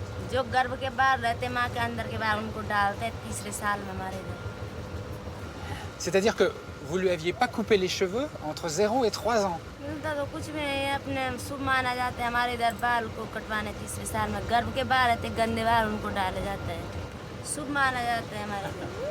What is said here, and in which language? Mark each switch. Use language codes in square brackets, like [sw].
[hi] जो गर्भ के बाहर रहते माँ के अंदर के बाहर उनको डालते हैं तीसरे साल में हमारे इधर। [fr] C'est-à-dire que vous lui aviez pas coupé les cheveux entre 0 et 3 ans? [hi] मिलता तो कुछ भी नहीं है अपने शुभ माना जाता है हमारे इधर बाल को कटवाने तीसरे साल में गर्भ के बाहर रहते गंदे बाल उनको डाले जाते हैं शुभ माना जाता है हमारे इधर।